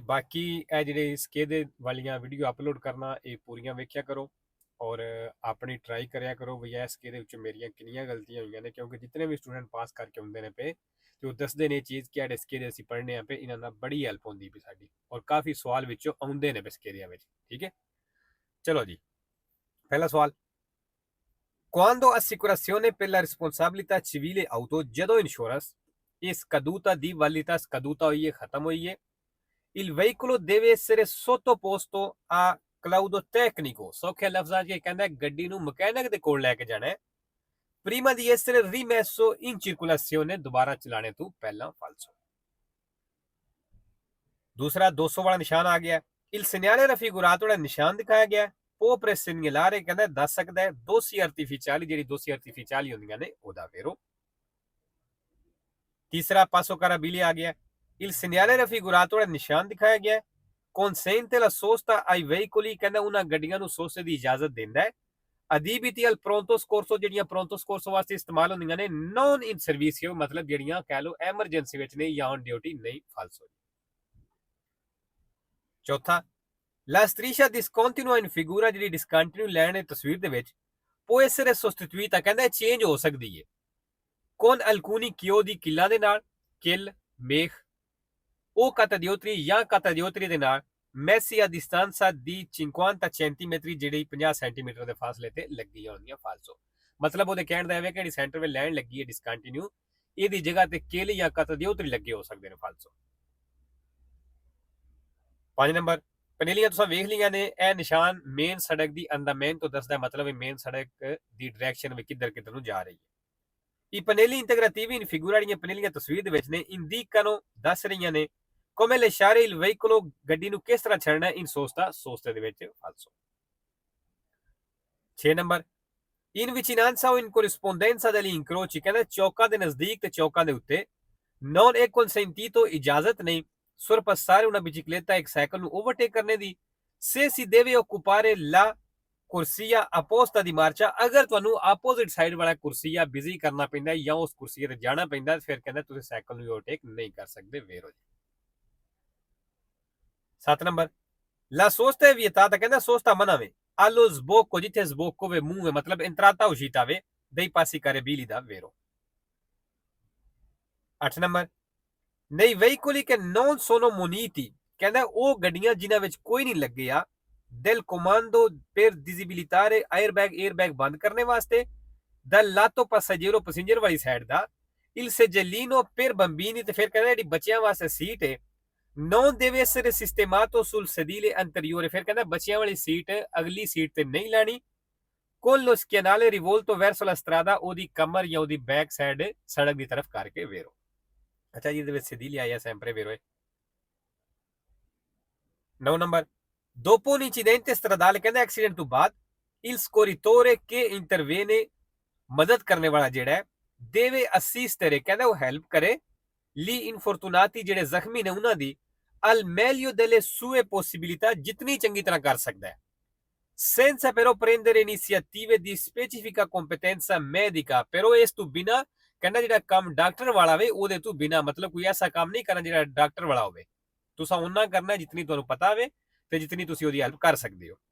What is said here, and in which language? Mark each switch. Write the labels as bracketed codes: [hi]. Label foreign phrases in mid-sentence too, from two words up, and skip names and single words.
[pa] ਬਾਕੀ ਇਹ ਜਿਹੜੇ ਸਕੇਲ ਦੇ ਵਾਲੀਆਂ ਵੀਡੀਓ ਅਪਲੋਡ ਕਰਨਾ, ਇਹ ਪੂਰੀਆਂ ਵੇਖਿਆ ਕਰੋ ਔਰ ਆਪਣੀ ਟਰਾਈ ਕਰਿਆ ਕਰੋ ਵੀ ਇਸ ਸਕੇਲ ਦੇ ਵਿੱਚ ਮੇਰੀਆਂ ਕਿੰਨੀਆਂ ਗਲਤੀਆਂ ਹੋਈਆਂ ਨੇ, ਕਿਉਂਕਿ ਜਿਤਨੇ ਵੀ ਸਟੂਡੈਂਟ ਪਾਸ ਕਰਕੇ ਆਉਂਦੇ ਨੇ ਪਏ ਤੇ ਉਹ ਦੱਸਦੇ ਨੇ ਚੀਜ਼ ਕਿ ਸਾਡੇ ਸਕੇਲ ਅਸੀਂ ਪੜ੍ਹਨੇ ਆ ਪਏ, ਇਹਨਾਂ ਨਾਲ ਬੜੀ ਹੈਲਪ ਹੁੰਦੀ ਪਈ ਸਾਡੀ ਔਰ ਕਾਫੀ ਸਵਾਲ ਵਿੱਚੋਂ ਆਉਂਦੇ ਨੇ ਪਏ ਸਕੇਲਿਆਂ ਵਿੱਚ। ਠੀਕ ਹੈ, ਚਲੋ ਜੀ। ਪਹਿਲਾ ਸਵਾਲ, [it] quando assicurazione per la responsabilità civile auto, [pa] ਜਦੋਂ ਇੰਸ਼ੋਰੈਂਸ ਇਹ [it] scaduta di validità scaduta [pa] ਹੋਈ ਹੈ, ਖਤਮ ਹੋਈ ਹੈ, [it] il veicolo deve essere sottoposto a claudo tecnico, [pa] ਸੌਖੇ ਲਫ਼ਜ਼ਾਂ 'ਚ ਕਹਿੰਦਾ ਗੱਡੀ ਨੂੰ ਮਕੈਨਿਕ ਦੇ ਕੋਲ ਲੈ ਕੇ ਜਾਣਾ ਹੈ, [it] prima di essere rimesso in circolazione, [pa] ਦੁਬਾਰਾ ਚਲਾਣੇ ਤੋਂ ਪਹਿਲਾਂ ਫਾਲਸੋ। ਦੂਸਰਾ 200 ਵਾਲਾ ਨਿਸ਼ਾਨ ਆ ਗਿਆ, [it] il segnale raffigurato [pa] ਵਾਲਾ ਨਿਸ਼ਾਨ ਦਿਖਾਇਆ ਗਿਆ, ਉਹ ਪ੍ਰੈਸ segnalare ਕਹਿੰਦਾ ਦੱਸ ਸਕਦਾ ਹੈ [it] dossi artificiali, [pa] ਜਿਹੜੀ [it] dossi artificiali [pa] ਹੁੰਦੀਆਂ ਨੇ ਉਹਦਾ ਵੇਰੋ। ਤੀਸਰਾ [it] passo carrabili [pa] ਆ ਗਿਆ, [it] il segnale raffigurato [pa] ਵਾਲਾ ਨਿਸ਼ਾਨ ਦਿਖਾਇਆ ਗਿਆ, [it] consente la sosta ai veicoli, [pa] ਕਹਿੰਦਾ ਉਹਨਾਂ ਗੱਡੀਆਂ ਨੂੰ ਸੋਸਤੇ ਦੀ ਇਜਾਜ਼ਤ ਦਿੰਦਾ ਹੈ, [it] adibiti al pronto soccorso, [pa] ਜਿਹੜੀਆਂ pronto soccorso ਵਾਸਤੇ ਇਸਤੇਮਾਲ ਹੁੰਦੀਆਂ ਨੇ, [it] non in servizio, [pa] ਮਤਲਬ ਜਿਹੜੀਆਂ ਕਹਿ ਲਓ ਐਮਰਜੈਂਸੀ ਵਿੱਚ ਨੇ ਜਾਂ [en] on duty [pa] ਨਹੀਂ, ਫਾਲਸੋ। ਚੌਥਾ, [it] la striscia discontinua in figura, [pa] ਜਿਹੜੀ [en] discontinue line [pa] ਹੈ ਤਸਵੀਰ ਦੇ ਵਿੱਚ, [it] può essere sostituita, [pa] ਕਹਿੰਦਾ ਚੇਂਜ ਹੋ ਸਕਦੀ ਹੈ, [it] con alcuni chiodi, [pa] ਕਿੱਲਾਂ ਦੇ ਨਾਲ, ਕਿੱਲ ਮੇਖ, ਉਹ ਕਤਦਿਓਤਰੀ ਜਾਂ ਕਤਦਿਓਤਰੀ ਦੇ ਨਾਲ, [it] messi a distanza di 50 centimetri, [pa] ਜਿਹੜੀ 50 ਸੈਂਟੀਮੀਟਰ ਦੇ ਫਾਸਲੇ ਤੇ ਲੱਗੀਆਂ ਹੁੰਦੀਆਂ, ਫਾਲਸੋ। ਮਤਲਬ ਉਹਦੇ ਕਹਿਣ ਦਾ ਇਹ ਹੈ ਕਿ ਜਿਹੜੀ ਸੈਂਟਰ ਵਿੱਚ ਲਾਈਨ ਲੱਗੀ ਹੈ ਡਿਸਕੰਟੀਨਿਊ, ਇਹਦੀ ਜਗ੍ਹਾ ਤੇ ਕਿੱਲ ਜਾਂ ਕਤਦਿਓਤਰੀ ਲੱਗੇ ਹੋ ਸਕਦੇ ਨੇ, ਫਾਲਸੋ। 5 ਨੰਬਰ, ਪਨੇਲੀਆਂ ਤੁਸੀਂ ਵੇਖ ਲਈਆਂ ਨੇ, ਇਹ ਨਿਸ਼ਾਨ ਮੇਨ ਸੜਕ ਦੀ ਅੰਦਾਮੈਨ ਤੋਂ ਦੱਸਦਾ, ਮਤਲਬ ਇਹ ਮੇਨ ਸੜਕ ਦੀ ਡਾਇਰੈਕਸ਼ਨ ਵਿੱਚ ਕਿੱਧਰ ਨੂੰ ਜਾ ਰਹੀ ਹੈ। [it] I pannelli integrativi in figura, [pa] ਜਿਹੜੀਆਂ ਪਨੇਲੀਆਂ ਤਸਵੀਰ ਦੇ ਵਿੱਚ ਨੇ, indicano, ਦੱਸ ਰਹੀਆਂ ਨੇ, [it] come lasciare il veicolo, [pa] ਗੱਡੀ ਨੂੰ ਕਿਸ ਤਰ੍ਹਾਂ ਛੱਡਣਾ, [it] in sosta, [pa] ਸੋਸਤੇ ਦੇ ਵਿੱਚ, ਫਾਲਸੋ। 6 ਨੰਬਰ, [it] in vicinanza o in corrispondenza degli incroci, [pa] ਕਹਿੰਦਾ ਚੌਕਾਂ ਦੇ ਨਜ਼ਦੀਕ ਤੇ ਚੌਕਾਂ ਦੇ ਉੱਤੇ, [it] non è consentito, [pa] ਇਜਾਜ਼ਤ ਨਹੀਂ, [it] sorpassare una bicicletta, [pa] ਇੱਕ ਸਾਈਕਲ ਨੂੰ ਓਵਰਟੇਕ ਕਰਨੇ ਦੀ, [it] se si deve occupare la corsia opposta di marcia, [pa] ਅਗਰ ਤੁਹਾਨੂੰ [en] opposite side [pa] ਵਾਲਾ ਕੁਰਸੀਆ ਬਿਜ਼ੀ ਕਰਨਾ ਪੈਂਦਾ ਜਾਂ ਉਸ ਕੁਰਸੀਏ ਤੇ ਜਾਣਾ ਪੈਂਦਾ, ਫਿਰ ਕਹਿੰਦਾ ਤੁਸੀਂ ਸਾਈਕਲ ਨੂੰ ਓਵਰਟੇਕ ਨਹੀਂ ਕਰ ਸਕਦੇ, ਵੇਰੋ ਜੀ। 7 ਨੰਬਰ, [it] la sosta vietata, [pa] ਕਹਿੰਦਾ ਸੋਸਤਾ ਮਨਾ ਵੇ, [it] allo sbocco, [pa] ਜਿੱਥੇ sbocco ਵੇ ਮੂੰਹ ਵੇ, ਮਤਲਬ [it] entrata uscita [pa] ਵੇ, [it] dei passi carabili [pa] ਦਾ, ਵੇਰੋ। 8 ਨੰਬਰ, [it] nei veicoli che non sono muniti, [pa] ਕਹਿੰਦਾ ਉਹ ਗੱਡੀਆਂ ਜਿਨ੍ਹਾਂ ਵਿੱਚ ਕੋਈ ਨਹੀਂ ਲੱਗਿਆ, [it] del comando per disabilitare airbag [pa] ਬੰਦ ਕਰਨੇ ਵਾਸਤੇ, [it] dal lato passeggero, [pa] ਪੈਸੇਂਜਰ ਵਾਲੀ ਸਾਈਡ ਦਾ, [it] il seggiolino per bambini, [pa] ਤੇ ਫਿਰ ਕਹਿੰਦਾ ਜਿਹੜੀ ਬੱਚਿਆਂ ਵਾਸਤੇ ਸੀਟ ਹੈ, [it] non deve essere sistemato sul sedile anteriore, [pa] ਫਿਰ ਕਹਿੰਦਾ ਬੱਚਿਆਂ ਵਾਲੀ ਸੀਟ ਅਗਲੀ ਸੀਟ ਤੇ ਨਹੀਂ ਲਾਣੀ, [it] con lo schienale rivolto verso la strada, [pa] ਉਹਦੀ ਕਮਰ ਜਾਂ ਉਹਦੀ [en] back side [pa] ਸੜਕ ਦੀ ਤਰਫ ਕਰਕੇ, ਵੇਰੋ। ਅੱਛਾ ਜੀ, ਇਹਦੇ ਵਿੱਚ sedile ਆਇਆ sempre, ਵੇਰੋ। 9 ਨੰਬਰ, [it] dopo un incidente stradale, [pa] ਕਹਿੰਦਾ ਐਕਸੀਡੈਂਟ ਤੋਂ ਬਾਅਦ, [it] il scorritore che interviene, [pa] ਮਦਦ ਕਰਨੇ ਵਾਲਾ ਜਿਹੜਾ ਹੈ, [it] deve assistere, [pa] ਕਹਿੰਦਾ ਉਹ ਹੈਲਪ ਕਰੇ, [it] gli infortunati, [pa] ਜਿਹੜੇ ਜ਼ਖਮੀ ਨੇ ਉਹਨਾਂ ਦੀ, [it] al meglio delle sue possibilità, [pa] ਜਿਤਨੀ ਚੰਗੀ ਤਰ੍ਹਾਂ ਕਰ ਸਕਦਾ ਹੈ, [it] senza però prendere iniziative di specifica competenza medica, però [pa] ਇਸ ਤੋਂ ਬਿਨਾ, ਕਹਿੰਦਾ ਜਿਹੜਾ ਕੰਮ ਡਾਕਟਰ ਵਾਲਾ ਵੇ ਉਹਦੇ ਤੋਂ ਬਿਨਾ, ਮਤਲਬ ਕੋਈ ਐਸਾ ਕੰਮ ਨਹੀਂ ਕਰਨਾ ਜਿਹੜਾ ਡਾਕਟਰ ਵਾਲਾ ਹੋਵੇ, ਤੁਸੀਂ ਉਹਨਾਂ ਕਰਨਾ ਜਿਤਨੀ ਤੁਹਾਨੂੰ ਪਤਾ ਹੋਵੇ ਤੇ ਜਿਤਨੀ ਤੁਸੀਂ ਉਹਦੀ ਹੈਲਪ ਕਰ ਸਕਦੇ ਹੋ।